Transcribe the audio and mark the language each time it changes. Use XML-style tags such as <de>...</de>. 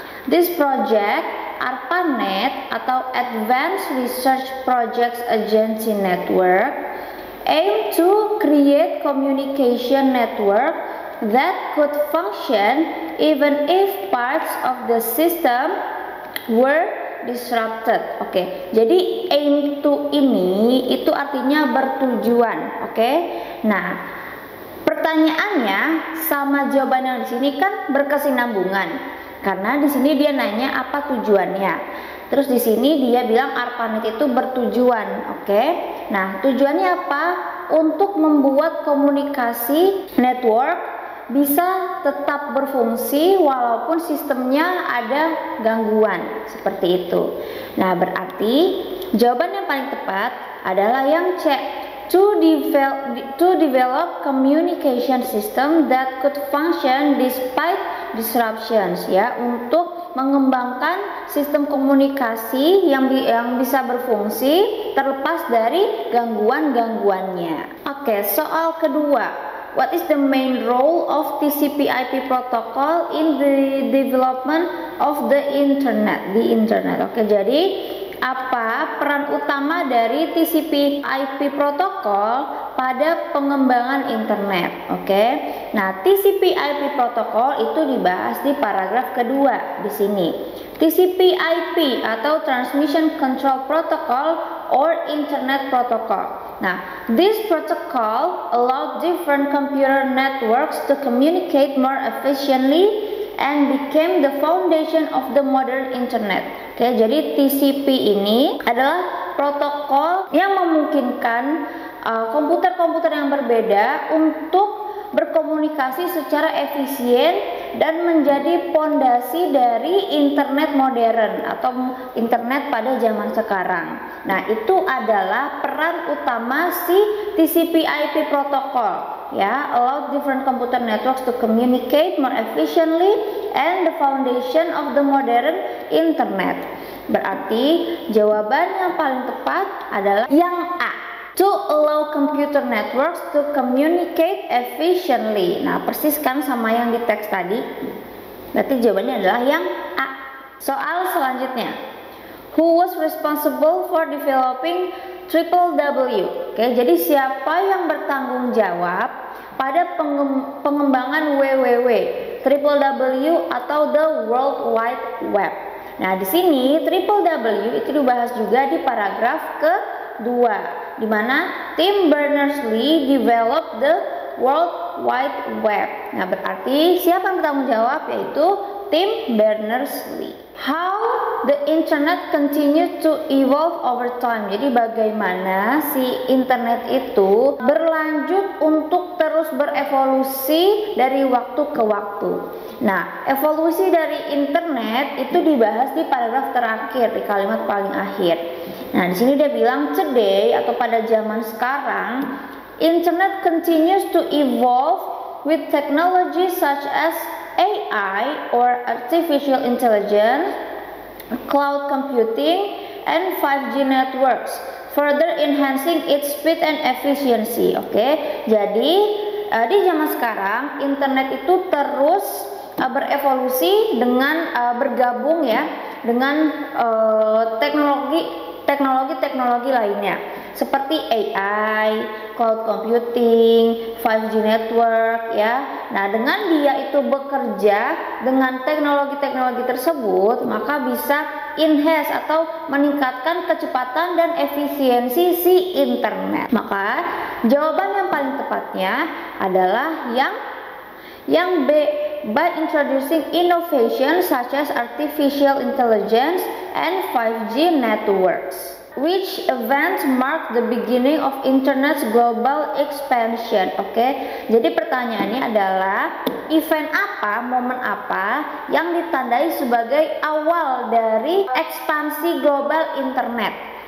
<en>This project ARPANET atau Advanced Research Projects Agency Network aim to create communication network that could function even if parts of the system were disrupted.</en> <id>Oke, jadi</id> <en>aim to</en> <id>ini itu artinya bertujuan. Oke, nah pertanyaannya sama jawaban yang di sini kan berkesinambungan karena di sini dia nanya apa tujuannya. Terus di sini dia bilang ARPANET itu bertujuan. Oke, nah tujuannya apa? Untuk membuat komunikasi network bisa tetap berfungsi walaupun sistemnya ada gangguan seperti itu. Nah, berarti jawaban yang paling tepat adalah yang C,</id> <en>to develop communication system that could function despite disruptions,</en> <id>ya, untuk mengembangkan sistem komunikasi yang bisa berfungsi terlepas dari gangguan-gangguannya. Oke, soal kedua.</id> <en>What is the main role of TCP/IP protocol in the development of the internet?</en> <id>Di internet. Oke, jadi apa peran utama dari TCP/IP protokol pada pengembangan internet? Oke. Nah, TCP/IP protokol itu dibahas di paragraf kedua di sini.</id> <en>TCP/IP atau Transmission Control Protocol or Internet Protocol. Nah, this protocol allow different computer networks to communicate more efficiently and became the foundation of the modern internet.</en> <id>Oke, jadi TCP ini adalah protokol yang memungkinkan komputer-komputer yang berbeda untuk berkomunikasi secara efisien dan menjadi pondasi dari internet modern atau internet pada zaman sekarang. Nah, itu adalah peran utama si TCP/IP protocol, ya,</id> <en>allow different computer networks to communicate more efficiently and the foundation of the modern internet.</en> <id>Berarti jawaban yang paling tepat adalah yang A,</id> <en>to allow computer networks to communicate efficiently.</en> <id>Nah, persis kan sama yang di teks tadi. Berarti jawabannya adalah yang A. Soal selanjutnya.</id> <en>Who was responsible for developing www?</en> <id>Oke, jadi siapa yang bertanggung jawab pada pengembangan www, www atau the World Wide Web? Nah, di sini www itu dibahas juga di paragraf kedua, di mana Tim Berners-Lee</id> <en>developed the World Wide Web.</en> <id>Nah, berarti siapa yang bertanggung jawab? Yaitu Tim Berners-Lee.</id> <en>How the internet continue to evolve over time.</en> <id>Jadi bagaimana si internet itu berlanjut untuk terus berevolusi dari waktu ke waktu. Nah, evolusi dari internet itu dibahas di paragraf terakhir, di kalimat paling akhir. Nah, di sini dia bilang</id> <en>today</en> <id>atau pada zaman sekarang,</id> <en>internet continues to evolve with technology such as AI or artificial intelligence, cloud computing, and 5G networks, further enhancing its speed and efficiency.</en> <id>Oke, jadi di zaman sekarang internet itu terus berevolusi dengan bergabung ya dengan teknologi lainnya. seperti AI, cloud computing, 5G network ya. Nah, dengan dia itu bekerja dengan teknologi-teknologi tersebut, maka bisa enhance atau meningkatkan kecepatan dan efisiensi si internet. Maka jawaban yang paling tepatnya adalah yang B,</id> <en>by introducing innovation such as artificial intelligence and 5G networks. Which event mark the beginning of internet's global expansion?</en> <id>Oke, jadi pertanyaannya adalah event apa, momen apa yang ditandai sebagai awal dari ekspansi global internet?</id>